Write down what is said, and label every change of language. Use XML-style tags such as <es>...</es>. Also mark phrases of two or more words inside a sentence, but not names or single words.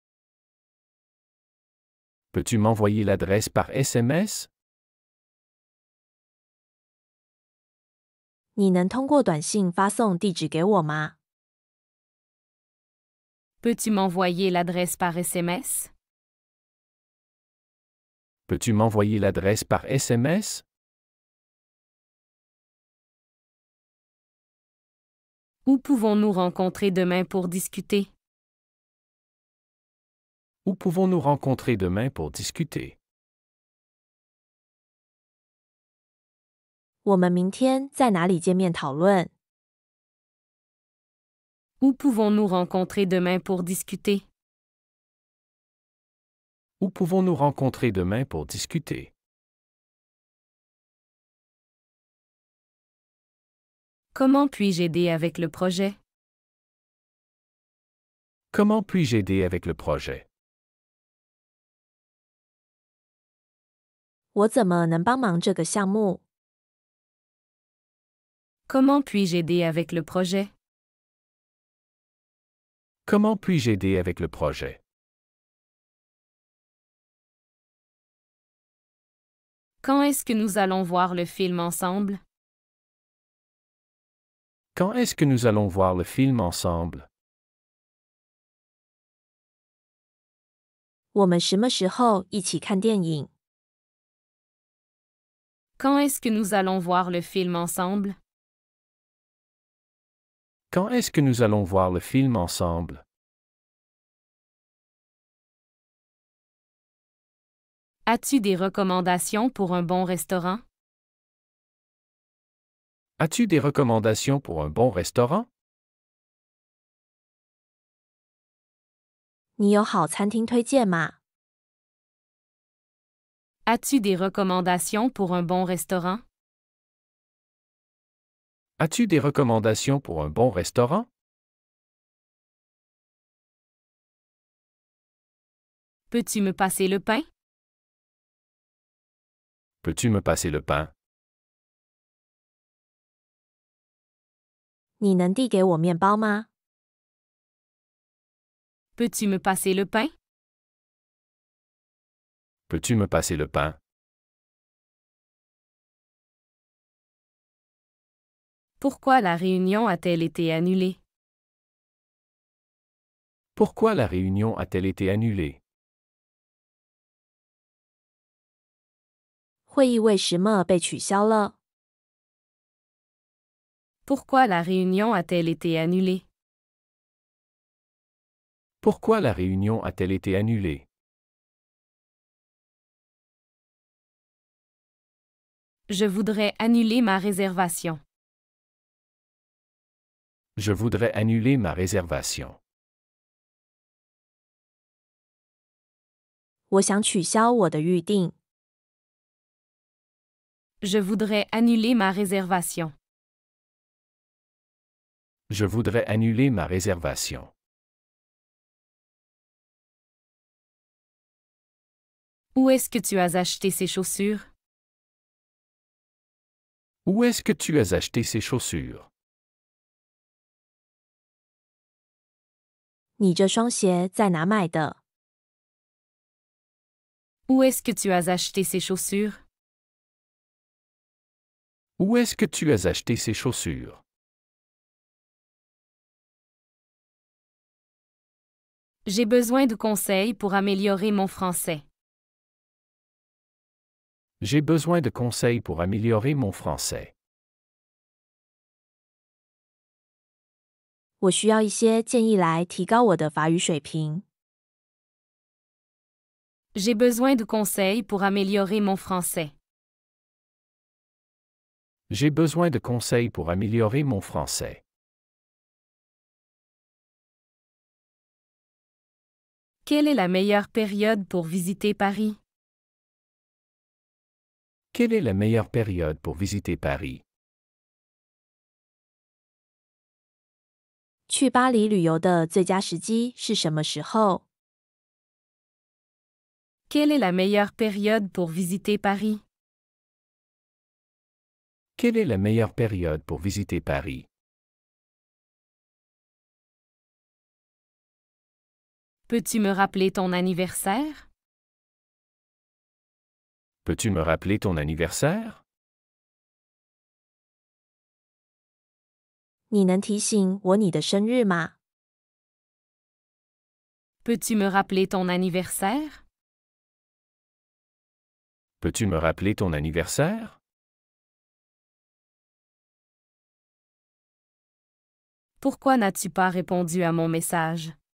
<fr>Peux-tu m'envoyer l'adresse par SMS?</fr> <zh>你能通过短信发送地址给我吗？</zh> <fr>Peux-tu m'envoyer l'adresse par SMS? Peux-tu m'envoyer l'adresse par SMS? Où pouvons-nous rencontrer demain pour discuter? Où pouvons-nous rencontrer demain pour discuter?</fr> <zh>我们明天在哪里见面讨论？</zh> <fr>Où pouvons-nous rencontrer demain pour discuter? Où pouvons-nous rencontrer demain pour discuter? Comment puis-je aider avec le projet? Comment puis-je aider avec le projet?</fr> <zh>我怎么能帮忙这个项目？</zh> <fr>Comment puis-je aider avec le projet? Comment puis-je aider avec le projet? Quand est-ce que nous allons voir le film ensemble? Quand est-ce que nous allons voir le film ensemble?</fr> <zh>我们什么时候一起看电影？</zh> <fr>Quand est-ce que nous allons voir le film ensemble? Quand est-ce que nous allons voir le film ensemble? As-tu des recommandations pour un bon restaurant? As-tu des recommandations pour un bon restaurant?</fr> <zh>你有好餐厅推荐吗？</zh> <fr>As-tu des recommandations pour un bon restaurant? As-tu des recommandations pour un bon restaurant? Peux-tu me passer le pain? Peux-tu me passer le pain?</fr> <zh>你能递给我面包吗？</zh> <fr>Peux-tu me passer le pain? Peux-tu me passer le pain? Pourquoi la réunion a-t-elle été annulée? Pourquoi la réunion a-t-elle été annulée?</fr> <zh>会议为什么被取消了？</zh> <fr>Pourquoi la réunion a-t-elle été annulée? Pourquoi la réunion a-t-elle été annulée? Je voudrais annuler ma réservation. Je voudrais annuler ma réservation.</fr> <zh>我想取消我的预定。</zh> <fr>Je voudrais annuler ma réservation. Je voudrais annuler ma réservation. Où est-ce que tu as acheté ces chaussures? Où est-ce que tu as acheté ces chaussures?</fr> <zh>你这双鞋在哪买的？</zh> <fr>Où est-ce que tu as acheté ces chaussures? Où est-ce que tu as acheté ces chaussures? J'ai besoin de conseils pour améliorer mon français. J'ai besoin de conseils pour améliorer mon français.</fr> <zh>我需要一些建议来提高我的法语水平。</zh> <fr>J'ai besoin de conseils pour améliorer mon français. J'ai besoin de conseils pour améliorer mon français. Quelle est la meilleure période pour visiter Paris? Quelle est la meilleure période pour visiter Paris?</fr> <zh>去巴黎旅游的最佳时机是什么时候？</zh> <fr>Quelle est la meilleure période pour visiter Paris? Quelle est la meilleure période pour visiter Paris? Peux-tu me rappeler ton anniversaire? Peux-tu me rappeler ton anniversaire?</fr> <zh>你能提醒我你的生日吗？</zh> <fr>Peux-tu me rappeler ton anniversaire? Peux-tu me rappeler ton anniversaire? Pourquoi n'as-tu pas répondu à mon message?</fr>